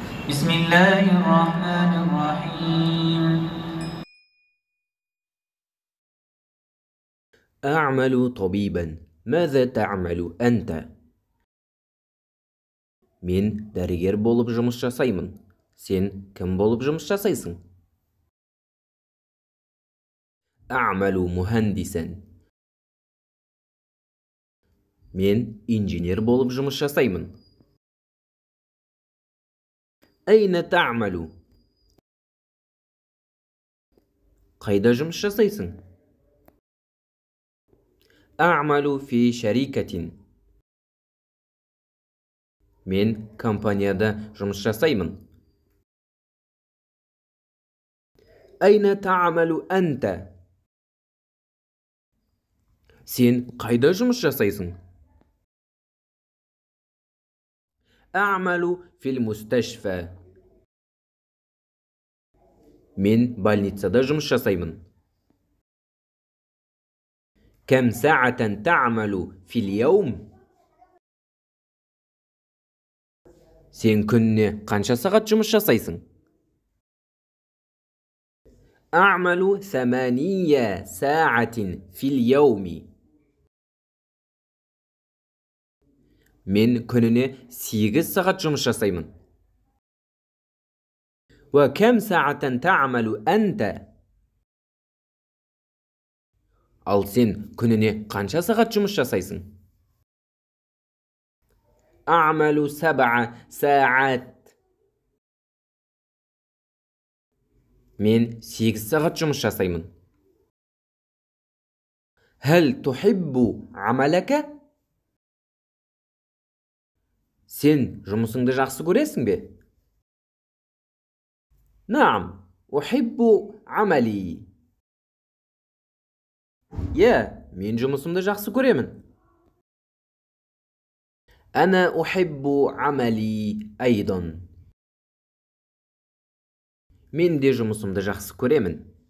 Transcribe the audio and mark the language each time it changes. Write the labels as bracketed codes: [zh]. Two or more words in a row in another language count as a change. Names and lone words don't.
[ar] بسم الله الرحمن الرحيم. أعمل طبيبا. ماذا تعمل أنت؟ [kk] Мен дәрігер болып жұмыс жасаймын. Сен кім болып жұмыс жасайсың? [ar] أعمل مهندسا. [kk] Мен инженер болып жұмыс жасаймын. [ar] أين تعمل؟ [kk] Қайда жұмыс жасайсың? [ar] أعمل في شركة. [kk] Мен компанияда жұмыс жасаймын. [ar] أين تعمل أنت؟ [kk] Сен қайда жұмыс жасайсың? [ar] أعمل في المستشفى. [kk] Мен больницада жұмыс жасаймын. [ar] كم ساعة تعمل في اليوم؟ [kk] Сен күніне қанша сағат жұмыс жасайсың? [ar] أعمل 8 ساعة في اليوم. [kk] Мен күніне 8 сағат жұмыс жасаймын. [ar] وكم ساعة تعمل أنت؟ [kk] Ал сен күніне қанша сағат жұмыс жасайсың? [ar] أعمل 7 ساعات. [kk] Мен 8 сағат жұмыс жасаймын. [ar] هل تحب عملك؟ [kk] Сен жұмысыңды жақсы көресің бе? [ar] نعم أحب عملي. [kk] Иә, мен жұмысымды жақсы көремін. [ar] أنا أحب عملي أيضا. [kk] Мен де жұмысымды жақсы көремін.